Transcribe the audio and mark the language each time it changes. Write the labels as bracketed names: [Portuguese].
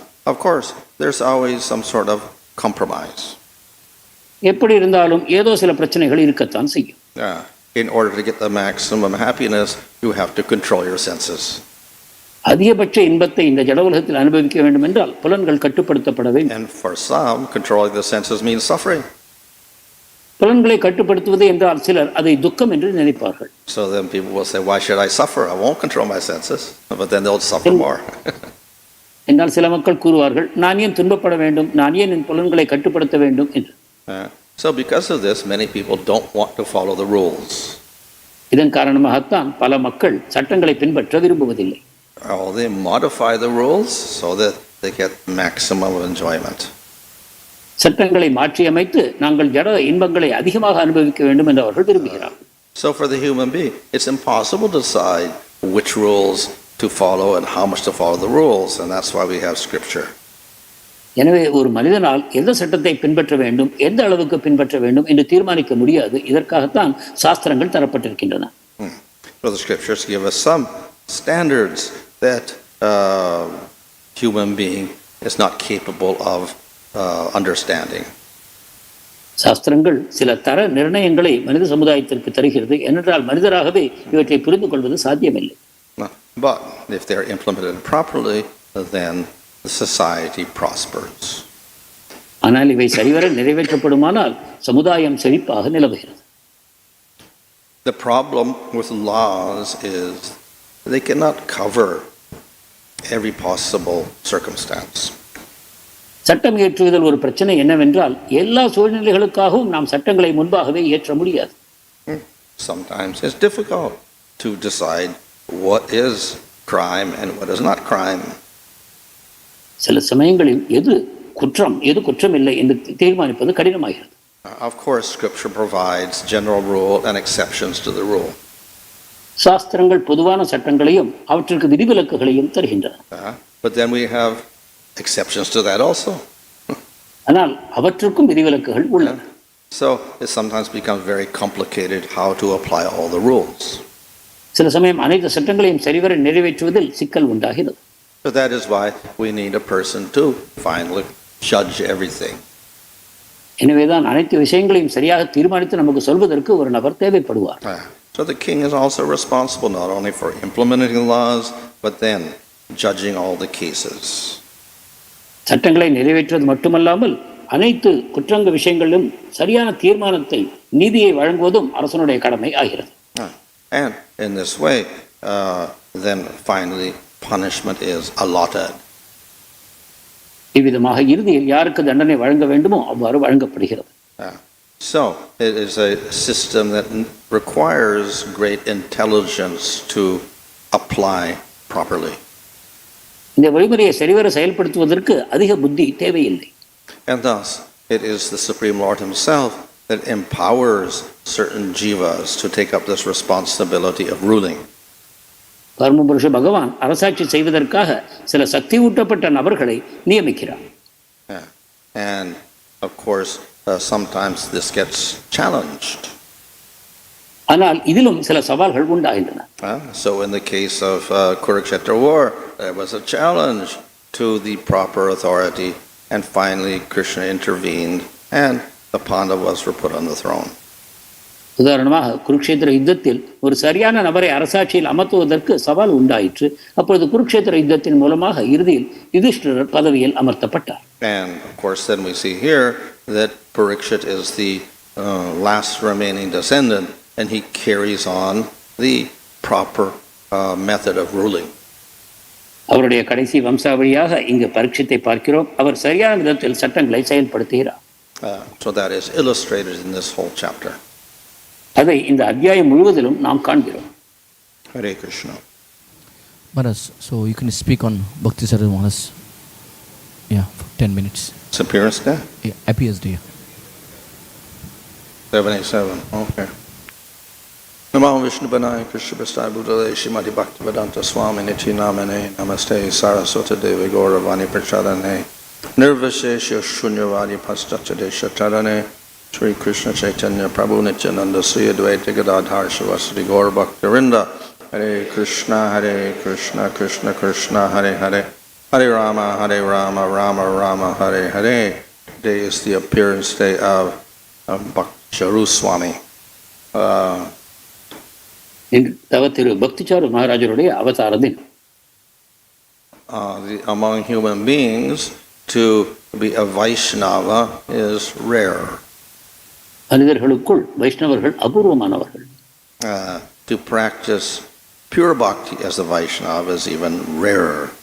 [English] Of course, there's always some sort of compromise. [Tamil] எப்படி இருந்தாலும் ஏதோ சில பிரச்சனைகள் இருக்கத்தான் செய்யும். [English] In order to get the maximum happiness, you have to control your senses. [Tamil] அதிகபட்ச இன்பத்தை இந்த ஜட உலகத்தில் அனுபவிக்க வேண்டும் என்றால் புலன்கள் கட்டுப்படுத்தப்பட வேண்டும். [English] And for some, controlling the senses means suffering. [Tamil] புலன்களை கட்டுப்படுத்துவது என்றால் சிலர் அதை துக்கம் என்று நினைப்பார்கள். [English] So then people will say, why should I suffer? I won't control my senses. But then they'll suffer more. [Tamil] என்றால் சில மக்கள் கூறுவார்கள், நான் ஏன் துன்பப்பட வேண்டும், நான் ஏன் என் புலன்களை கட்டுப்படுத்த வேண்டும் என்று. [English] So because of this, many people don't want to follow the rules. [Tamil] இதன் காரணமாகத்தான் பல மக்கள் சட்டங்களை பின்பற்ற விரும்புவதில்லை. [English] They modify the rules so that they get maximum enjoyment. [Tamil] சட்டங்களை மாற்றி அமைத்து நாங்கள் ஜட இன்பங்களை அதிகமாக அனுபவிக்க வேண்டும் என்று அவர்கள் விரும்புகிறார்கள். [English] So for the human being, it's impossible to decide which rules to follow and how much to follow the rules, and that's why we have scripture. [Tamil] எனவே ஒரு மனிதனால் எந்த சட்டத்தை பின்பற்ற வேண்டும், எந்த அளவுக்கு பின்பற்ற வேண்டும் என்று தீர்மானிக்க முடியாது. இதற்காகத்தான் சாஸ்திரங்கள் தரப்பட்டிருக்கின்றன. [English] So the scriptures give us some standards that human being is not capable of understanding. [Tamil] சாஸ்திரங்கள் சில தர நிர்ணயங்களை மனித சமுதாயத்திற்கு தருகிறது. ஏனென்றால் மனிதராகவே இவற்றை புரிந்து கொள்வது சாத்தியமில்லை. [English] But if they are implemented properly, then the society prospers. [Tamil] ஆனால் இவை சரிவர நிறைவேற்றப்படுமானால் சமுதாயம் செழிப்பாக நிலவுகிறது. [English] The problem with laws is they cannot cover every possible circumstance. [Tamil] சட்டம் இயற்றுவதில் ஒரு பிரச்சனை என்னவென்றால் எல்லா சூழ்நிலைகளுக்காகவும் நாம் சட்டங்களை முன்பாகவே இயற்ற முடியாது. [English] Sometimes it's difficult to decide what is crime and what is not crime. [Tamil] சில சமயங்களில் எது குற்றம் எது குற்றம் இல்லை என்று தீர்மானிப்பது கடினமாகிறது. [English] Of course, scripture provides general rule and exceptions to the rule. [Tamil] சாஸ்திரங்கள் பொதுவான சட்டங்களையும் அவற்றிற்கு விதிவிலக்குகளையும் தருகின்றன. [English] But then we have exceptions to that also. [Tamil] ஆனால் அவற்றுக்கும் விதிவிலக்குகள் உள்ளன. [English] So it sometimes becomes very complicated how to apply all the rules. [Tamil] சில சமயம் அனைத்து சட்டங்களையும் சரிவர நிறைவேற்றுவதில் சிக்கல் உண்டாகிறது. [English] So that is why we need a person to finally judge everything. [Tamil] எனவேதான் அனைத்து விஷயங்களையும் சரியாக தீர்மானித்து நமக்கு சொல்வதற்கு ஒரு நபர் தேவைப்படுவார். [English] So the king is also responsible not only for implementing laws, but then judging all the cases. [Tamil] சட்டங்களை நிறைவேற்றுவது மட்டுமல்லாமல் அனைத்து குற்றங்க விஷயங்களிலும் சரியான தீர்மானத்தை நீதியை வழங்குவதும் அரசனுடைய கடமை ஆகிறது. [English] And in this way, then finally punishment is allotted. [Tamil] இவ்விதமாக இறுதியில் யாருக்கு தண்டனை வழங்க வேண்டுமோ அவ்வாறு வழங்கப்படுகிறது. [English] So it is a system that requires great intelligence to apply properly. [Tamil] இந்த வழிமுறையை சரிவர செயல்படுத்துவதற்கு அதிக புத்தி தேவையில்லை. [English] And thus it is the Supreme Lord himself that empowers certain jivas to take up this responsibility of ruling. [Tamil] பரமபுருஷ பகவான் அரசாட்சி செய்வதற்காக சில சக்தி ஊட்டப்பட்ட நபர்களை நியமிக்கிறார். [English] And of course sometimes this gets challenged. [Tamil] ஆனால் இதிலும் சில சவால்கள் உண்டாகின்றன. [English] So in the case of Kurukshetra war, there was a challenge to the proper authority, and finally Krishna intervened and the Pandavas were put on the throne. [Tamil] உதாரணமாக குருக்ஷேத்திர யுத்தத்தில் ஒரு சரியான நபரை அரசாட்சியில் அமர்த்துவதற்கு சவால் உண்டாயிற்று. அப்பொழுது குருக்ஷேத்திர யுத்தத்தின் மூலமாக இறுதியில் யுதிஷ்டிரர் பதவியில் அமர்த்தப்பட்டார். [English] And of course then we see here that Parikshit is the last remaining descendant, and he carries on the proper method of ruling. [Tamil] அவருடைய கடைசி வம்சாவளியாக இங்கு பரீட்சித்தை பார்க்கிறோம். அவர் சரியான விதத்தில் சட்டங்களை செயல்படுத்துகிறார். [English] So that is illustrated in this whole chapter. [Tamil] அதை இந்த அத்தியாயம் முழுவதிலும் நாம் காண்கிறோம். [English] Hare Krishna. Maharaj, so you can speak on Bhakti Sarvās. Yeah, for 10 minutes. It's appearance day? Yeah, happiest day. 787, okay. [Sanskrit] Namo Vishnu Banaya Krishna Prasthaya Bhutale Shrimati Bhaktivedanta Swami Niti Namane Namaste Saraswata Devi Gauravani Prachadane Nirvishesha Shunyavadi Paschatadesha Tarane Sri Krishna Chaitanya Prabhu Nityananda Sri Advaita Gadadhar Shivasati Gaur Bhaktivinda Hare Krishna Krishna Krishna Hare Hare Hare Rama Rama Rama Hare Hare. [English] Today is the appearance day of Bhakti Swami. [Tamil] இன்று தவத்திரு பக்திசாரு மகாராஜருடைய அவதார தினம். [English] Among human beings, to be a Vaishnava is rare. [Tamil] மனிதர்களுக்குள் வைஷ்ணவர்கள் அபூர்வமானவர்கள். [English] To practice pure bhakti as a Vaishnava is even rarer.